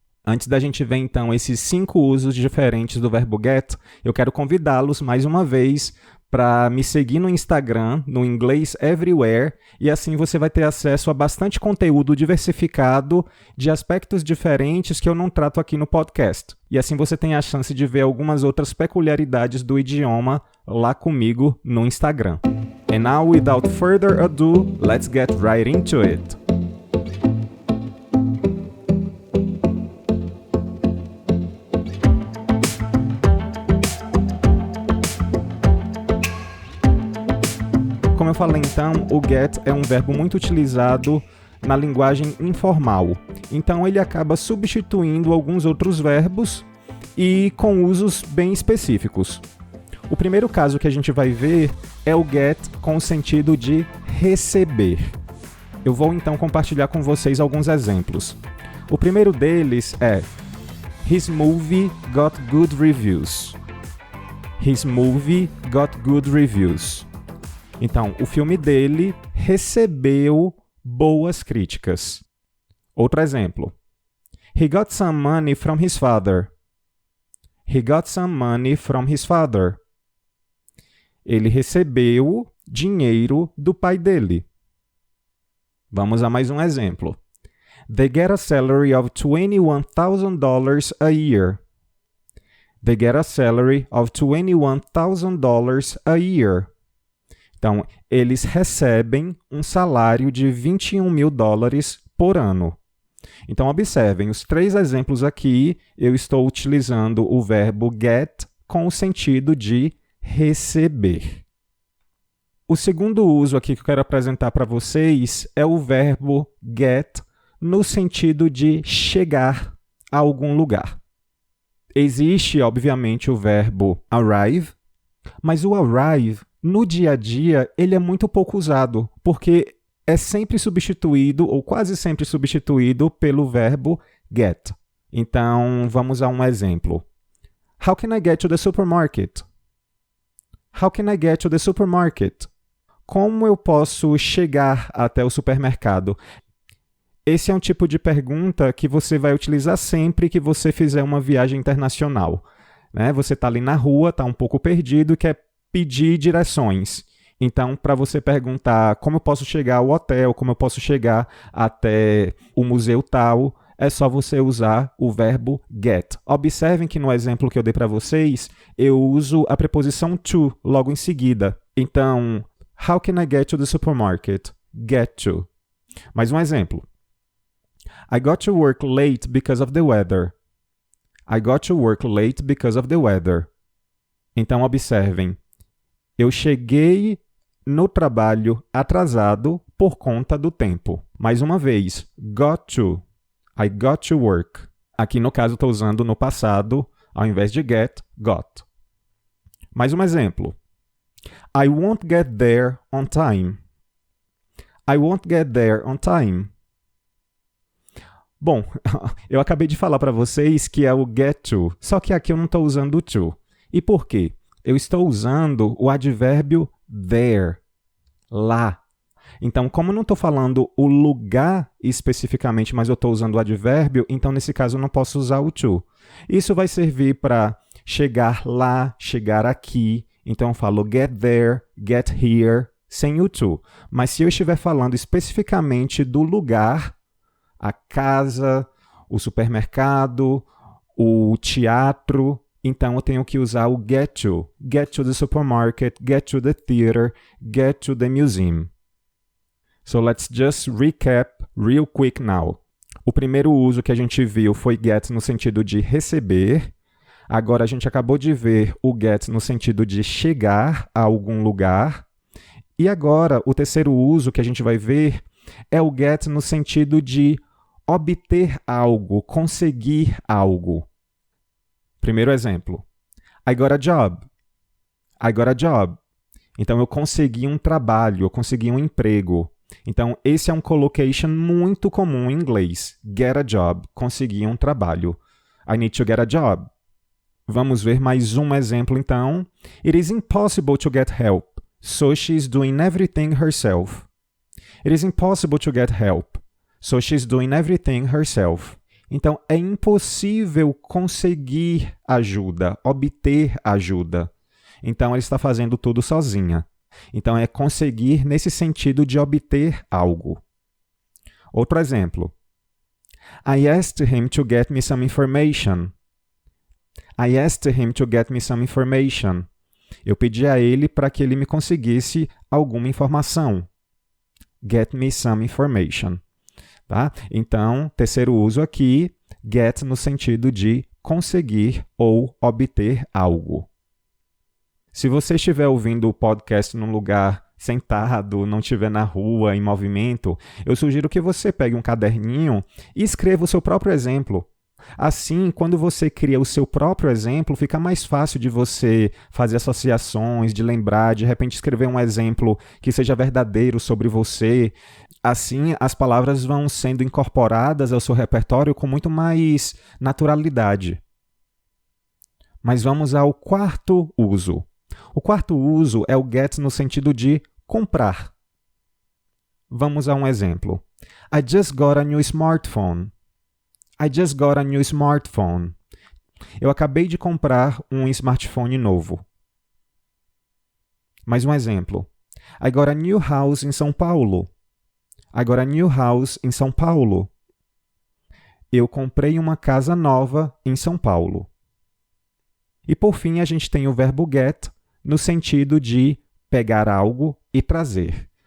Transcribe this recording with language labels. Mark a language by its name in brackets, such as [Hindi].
[Portuguese] Antes da gente ver então esses 5 usos diferentes do verbo get, eu quero convidá-los mais uma vez para me seguir no Instagram, no Inglês Everywhere, e assim você vai ter acesso a bastante conteúdo diversificado de aspectos diferentes que eu não trato aqui no podcast. E assim você tem a chance de ver algumas outras peculiaridades do idioma lá comigo no Instagram. [English] And now, without further ado, let's get right into it. [Portuguese] Como eu falei então, o get é um verbo muito utilizado na linguagem informal. Então ele acaba substituindo alguns outros verbos e com usos bem específicos. O primeiro caso que a gente vai ver é o get com o sentido de receber. Eu vou então compartilhar com vocês alguns exemplos. O primeiro deles é [English] His movie got good reviews. His movie got good reviews. [Portuguese] Então, o filme dele recebeu boas críticas. Outro exemplo. [English] He got some money from his father. He got some money from his father. [Portuguese] Ele recebeu dinheiro do pai dele. Vamos a mais um exemplo. [English] They get a salary of $21,000 a year. They get a salary of $21,000 a year. [Portuguese] Então, eles recebem um salário de $21.000 por ano. Então, observem, os 3 exemplos aqui, eu estou utilizando o verbo get com o sentido de receber. O segundo uso aqui que eu quero apresentar para vocês é o verbo get no sentido de chegar a algum lugar. Existe, obviamente, o verbo arrive, mas o arrive, no dia a dia, ele é muito pouco usado, porque é sempre substituído, ou quase sempre substituído, pelo verbo get. Então, vamos a um exemplo. [English] How can I get to the supermarket? How can I get to the supermarket? [Portuguese] Como eu posso chegar até o supermercado? Esse é um tipo de pergunta que você vai utilizar sempre que você fizer uma viagem internacional. Né? Você está ali na rua, está um pouco perdido e quer pedir direções. Então, para você perguntar como eu posso chegar ao hotel, como eu posso chegar até o museu tal, é só você usar o verbo get. Observem que no exemplo que eu dei para vocês, eu uso a preposição to logo em seguida. [English] Então, how can I get to the supermarket? Get to. [Portuguese] Mais um exemplo. [English] I got to work late because of the weather. I got to work late because of the weather. [Portuguese] Então, observem. Eu cheguei no trabalho atrasado por conta do tempo. Mais uma vez, [English] got to. I got to work. [Portuguese] Aqui no caso estou usando no passado, ao invés de get, got. Mais um exemplo. [English] I won't get there on time. I won't get there on time. [Portuguese] Bom, eu acabei de falar para vocês que é o get to, só que aqui eu não estou usando o to. E por quê? Eu estou usando o advérbio there, lá. Então, como eu não estou falando o lugar especificamente, mas eu estou usando o advérbio, então nesse caso eu não posso usar o to. Isso vai servir para chegar lá, chegar aqui. Então eu falo get there, get here, sem o to. Mas se eu estiver falando especificamente do lugar, a casa, o supermercado, o teatro, então eu tenho que usar o get to. [English] Get to the supermarket, get to the theater, get to the museum. So let's just recap real quick now. [Portuguese] O primeiro uso que a gente viu foi get no sentido de receber. Agora a gente acabou de ver o get no sentido de chegar a algum lugar. E agora o terceiro uso que a gente vai ver é o get no sentido de obter algo, conseguir algo. Primeiro exemplo. [English] I got a job. [Portuguese] I got a job. Então eu consegui um trabalho, eu consegui um emprego. Então, esse é um collocation muito comum em inglês. [English] Get a job, [Portuguese] conseguir um trabalho. [English] I need to get a job. [Portuguese] Vamos ver mais um exemplo, então. [English] It is impossible to get help, so she is doing everything herself. It is impossible to get help, so she is doing everything herself. [Portuguese] Então, é impossível conseguir ajuda, obter ajuda. Então, ela está fazendo tudo sozinha. Então, é conseguir nesse sentido de obter algo. Outro exemplo. [English] I asked him to get me some information. I asked him to get me some information. [Portuguese] Eu pedi a ele para que ele me conseguisse alguma informação. [English] Get me some information. [Portuguese] Tá? Então, terceiro uso aqui, get no sentido de conseguir ou obter algo. Se você estiver ouvindo o podcast num lugar sentado, não estiver na rua, em movimento, eu sugiro que você pegue um caderninho e escreva o seu próprio exemplo. Assim, quando você cria o seu próprio exemplo, fica mais fácil de você fazer associações, de lembrar, de repente escrever um exemplo que seja verdadeiro sobre você. Assim, as palavras vão sendo incorporadas ao seu repertório com muito mais naturalidade. Mas vamos ao quarto uso. O quarto uso é o get no sentido de comprar. Vamos a um exemplo. [English] I just got a new smartphone. I just got a new smartphone. [Portuguese] Eu acabei de comprar um smartphone novo. Mais um exemplo. [English] I got a new house in São Paulo. I got a new house in São Paulo. [Portuguese] Eu comprei uma casa nova em São Paulo. E por fim, a gente tem o verbo get no sentido de pegar algo e trazer.